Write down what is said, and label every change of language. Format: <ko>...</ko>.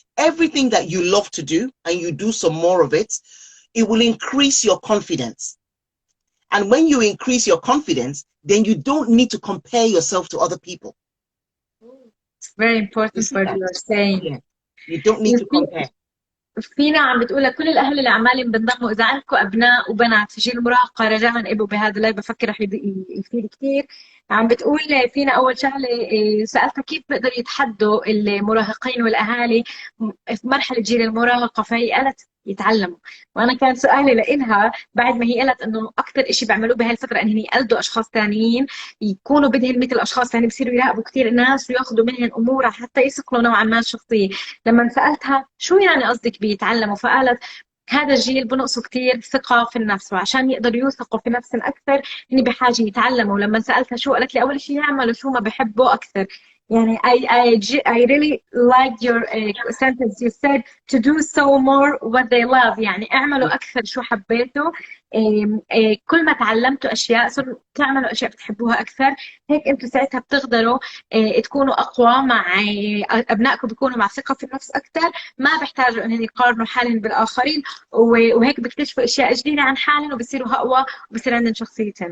<en>Everything that you love to do and you do some more of it, it will increase your confidence. And when you increase your confidence, then you don't need to compare yourself to other people. It's very important what you are saying. Yeah. You don't need to compare.</en> <ar>فينا عم بتقول لكل الاهل اللي عمالين بنضموا، اذا عندكم ابناء وبنات في جيل المراهقه رجاء ابقوا بهذا اللايف، بفكر رح يفيد كثير. عم بتقول فينا اول شغله سالتها كيف بيقدر يتحدوا المراهقين والاهالي في مرحله جيل المراهقه، فهي قالت يتعلموا. وانا كان سؤالي لإلها بعد ما هي قالت انه اكثر شيء بيعملوه بهي الفتره انهم يقلدوا اشخاص ثانيين، يكونوا بدهم مثل اشخاص ثانيين، بصيروا يراقبوا كثير الناس وياخذوا منهم امورها حتى يصقلوا نوعا ما الشخصيه. لما سالتها شو يعني قصدك بيتعلموا، فقالت هذا الجيل بنقصوا كثير ثقة في النفس، وعشان يقدروا يوثقوا في نفسهم أكثر هن بحاجة يتعلموا. ولما سألتها شو، قالت لي أول شيء يعملوا شو ما بحبوا أكثر.</ar> <en>يعني I really liked your sentence. You said to do so more what they love.</en> <ar>يعني اعملوا أكثر شو حبيتوا. كل ما تعلمتوا أشياء صرتوا تعملوا أشياء بتحبوها أكثر، هيك أنتوا ساعتها بتقدروا تكونوا أقوى مع أبنائكم، بيكونوا مع ثقة في النفس أكثر، ما بيحتاجوا إنهم يقارنوا حالهم بالآخرين، وهيك بيكتشفوا أشياء جديدة عن حالهم وبصيروا أقوى وبصير عندهم شخصيتين.</ar>